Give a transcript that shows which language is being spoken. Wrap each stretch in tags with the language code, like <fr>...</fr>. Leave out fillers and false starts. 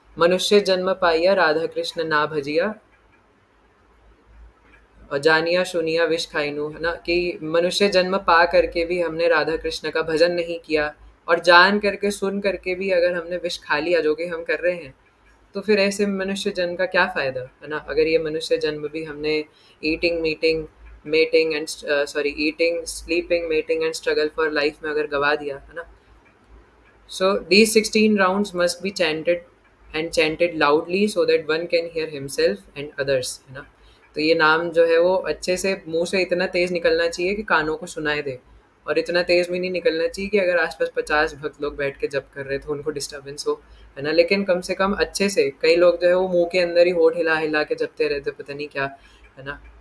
<bn>मनुष्य जन्म पाइया राधा कृष्ण ना भजिया,</bn> <hi>और</hi> <bn>जानिया सुनिया विष खाइनु,</bn> <hi>है ना, कि मनुष्य जन्म पा करके भी हमने राधा कृष्ण का भजन नहीं किया, और जान करके सुन करके भी अगर हमने विष खा लिया, जो कि हम कर रहे हैं, तो फिर ऐसे मनुष्य जन्म का क्या फ़ायदा, है ना। अगर ये मनुष्य जन्म भी हमने</hi> <en>eating meeting mating and sorry eating sleeping mating and struggle for life</en> <hi>में अगर गवा दिया, है ना।</hi> <en>So these 16 rounds must be chanted and chanted loudly so that one can hear himself and others,</en> <hi>है ना। तो ये नाम जो है वो अच्छे से मुंह से इतना तेज निकलना चाहिए कि कानों को सुनाई दे, और इतना तेज भी नहीं निकलना चाहिए कि अगर आसपास 50 भक्त लोग बैठ के जप कर रहे तो उनको डिस्टर्बेंस हो, है ना। लेकिन कम से कम अच्छे से, कई लोग जो है वो मुंह के अंदर ही होठ हिला हिला के जपते रहते, पता नहीं क्या, है ना।</hi>